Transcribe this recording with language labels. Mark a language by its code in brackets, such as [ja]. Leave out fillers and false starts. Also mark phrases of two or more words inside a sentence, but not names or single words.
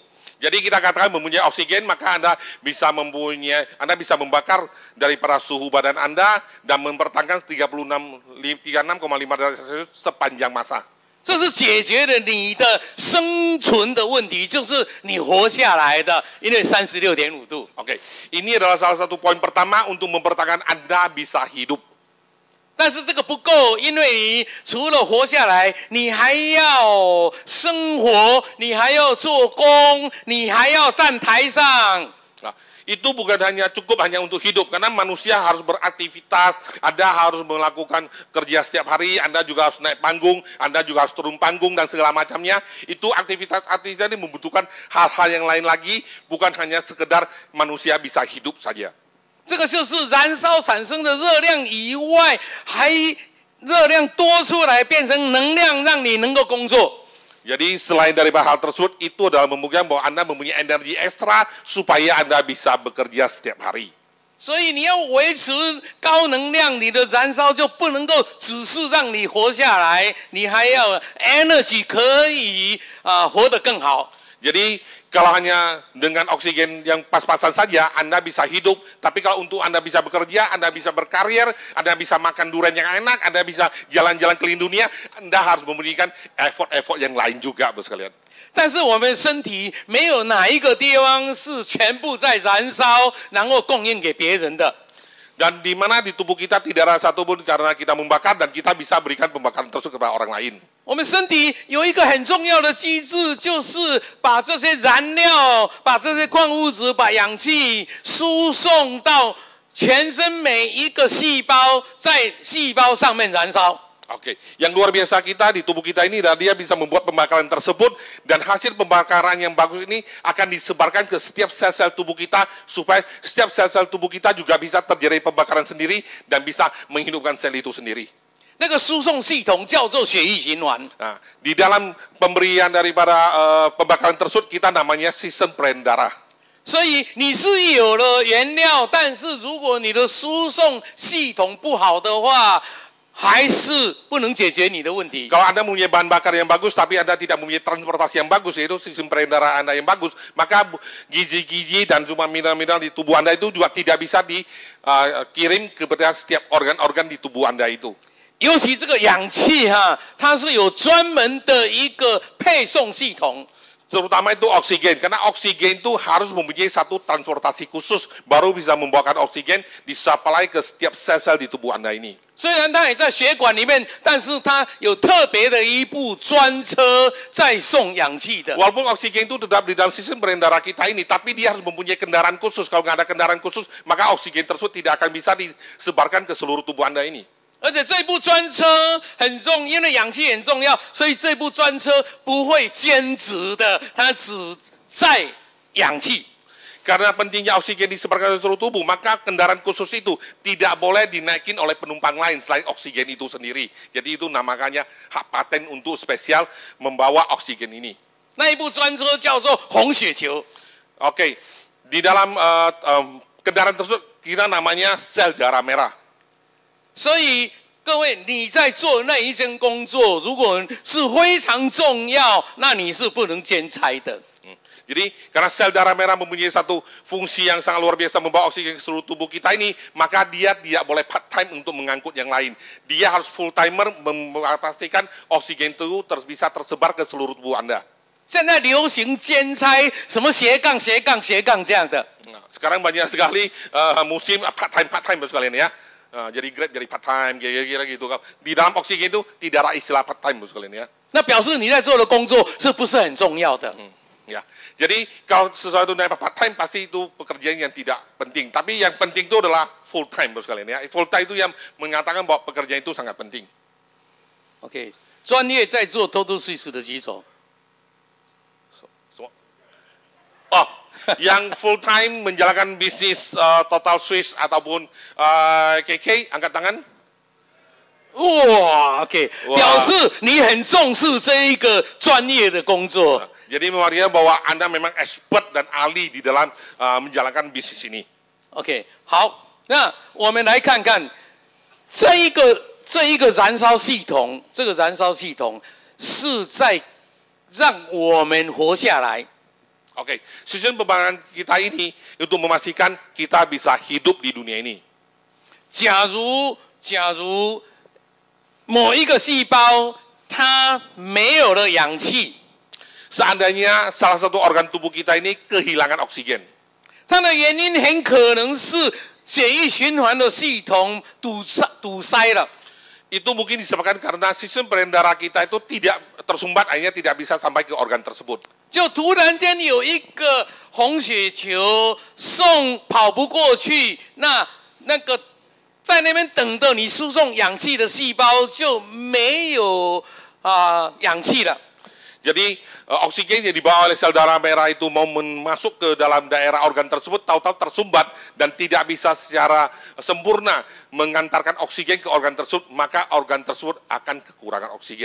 [id] Jadi kita katakan mempunyai oksigen, maka Anda bisa membakar daripada suhu badan Anda dan mempertahankan 36,5 derajat Celcius sepanjang masa. [zh] 这是解决了你的生存的问题，就是你活下来的，因为36.5度。 [id] Oke, ini adalah salah satu poin pertama untuk mempertahankan Anda bisa hidup. [zh] 但是这个不够，因为你除了活下来，你还要生活，你还要做工，你还要站台上。 [id] Nah, itu bukan cukup hanya untuk hidup, karena manusia harus beraktivitas, Anda harus melakukan kerja setiap hari, Anda juga harus naik panggung, Anda juga harus turun panggung dan segala macamnya. Itu aktivitas ini membutuhkan hal-hal yang lain lagi, bukan hanya sekedar manusia bisa hidup saja. [zh] 这个就是燃烧产生的热量以外，还热量多出来变成能量，让你能够工作。 [id] Jadi selain dari hal tersebut, itu adalah membuktikan bahwa Anda mempunyai energi ekstra supaya Anda bisa bekerja setiap hari. [zh] 所以你要维持高能量，你的燃烧就不能够只是让你活下来，你还要 energy 可以活得更好。 [id] Jadi kalau hanya dengan oksigen yang pas-pasan saja Anda bisa hidup, tapi kalau untuk Anda bisa bekerja, Anda bisa berkarir, Anda bisa makan durian yang enak, Anda bisa jalan-jalan keliling dunia, Anda harus memberikan effort-effort yang lain juga, Bapak sekalian. [zh] 但是我们身体没有哪一个地方是全部在燃烧，然后供应给别人的。 [id] Dan di mana di tubuh kita tidak ada satupun karena kita membakar dan kita bisa berikan pembakaran tersebut kepada orang lain. [zh] 我们身体有一个很重要的机制，就是把这些燃料、把这些矿物质、把氧气输送到全身每一个细胞，在细胞上面燃烧。 [id] Oke, yang luar biasa kita di tubuh kita ini adalah dia bisa membuat pembakaran tersebut dan hasil pembakaran yang bagus ini akan disebarkan ke setiap sel-sel tubuh kita supaya setiap sel-sel tubuh kita juga bisa terjadi pembakaran sendiri dan bisa menghidupkan sel itu sendiri. [zh] 那个输送系统叫做血液循环。 [id] Nah, di dalam pemberian daripada pembakaran tersebut kita namanya sistem peredaran darah. [zh] 所以你是有了原料，但是如果你的输送系统不好的话，还是不能解决你的问题。 [id] Kalau Anda mempunyai bahan bakar yang bagus, tapi Anda tidak mempunyai transportasi yang bagus, yaitu sistem peredaran Anda yang bagus, maka gizi-gizi dan cuma mineral-mineral di tubuh Anda itu juga tidak bisa dikirim kepada setiap organ-organ di tubuh Anda itu. [zh] 尤其这个氧气它是有专门的一个配送系统。 [id] Terutama itu oksigen, karena oksigen itu harus mempunyai satu transportasi khusus, baru bisa membawakan oksigen disuplai ke setiap sel-sel di tubuh Anda ini. [zh] 虽然它也在血管里面，但是它有特别的一部专车在送氧气的。 [id] Walaupun oksigen itu tetap di dalam sistem peredaran kita ini, tapi dia harus mempunyai kendaraan khusus. Kalau nggak ada kendaraan khusus, maka oksigen tersebut tidak akan bisa disebarkan ke seluruh tubuh Anda ini. [zh] 而且这部专车很重，因为氧气很重要，所以这部专车不会兼职的，它只载氧气。 [id] Karena pentingnya oksigen disebarkan ke seluruh tubuh, maka kendaraan khusus itu tidak boleh dinaikin oleh penumpang lain selain oksigen itu sendiri. Jadi itu namanya hak paten untuk spesial membawa oksigen ini. [zh] 那一部专车叫做红血球。 [id] Oke, di dalam kendaraan tersebut kita namanya sel darah merah. [zh] 所以各位，你在做那一件工作，如果是非常重要，那你是不能兼差的。 [id] Jadi karena sel darah merah mempunyai satu fungsi yang sangat luar biasa membawa oksigen ke seluruh tubuh kita ini, maka dia tidak boleh [en] part time [id] untuk mengangkut yang lain. Dia harus [en] full timer [id] memastikan oksigen itu bisa tersebar ke seluruh tubuh Anda. [zh] 现在流行兼差，什么斜杠斜杠斜杠这样的。 [id] Sekarang banyak sekali musim [en] part time [id] sekalian ya. Jadi Grab jadi [en] part time [id] kira-kira gitu. Di dalam oksigen itu tidak ada istilah [en] part time [id] sekalian ya. [zh] 那表示你在做的工作是不是很重要的？ [id] Ya, jadi kalau sesuatu yang [en] part time [id] pasti itu pekerjaan yang tidak penting. Tapi yang penting itu adalah [en] full time [id] sekalian ya. [en] Full time [id] itu yang mengatakan bahwa pekerjaan itu sangat penting. [zh] OK， 专业在做 Total Swiss 的举手。 [id] Oh, yang [en] full time [id] menjalankan bisnis Total Swiss ataupun KK, angkat tangan. [zh] 哇 ，OK， 表示你很重视这一个专业的工作。 [id] Jadi mewakili bahwa Anda memang expert dan ahli di dalam menjalankan bisnis ini. [zh] OK， 好，那我们来看看这一个燃烧系统，这个燃烧系统是在让我们活下来。 [id] Oke, sistem pembangunan kita ini untuk memastikan kita bisa hidup di dunia ini. [zh] 假如某一个细胞它没有了氧气。 [id] Seandainya salah satu organ tubuh kita ini kehilangan oksigen. [zh] 它的原因很可能是血液循环的系统堵塞了。 [id] Itu mungkin disebabkan karena sistem peredaran kita itu tidak tersumbat, akhirnya tidak bisa sampai ke organ tersebut. [zh] 就突然间有一个红血球跑不过去，那个在那边等着你输送氧气的细胞就没有氧气了。 [id] Jadi oksigen yang dibawa oleh sel darah merah itu mau masuk ke dalam daerah organ tersebut, tahu-tahu tersumbat dan tidak bisa secara sempurna mengantarkan oksigen ke organ tersebut, maka organ tersebut akan kekurangan oksigen.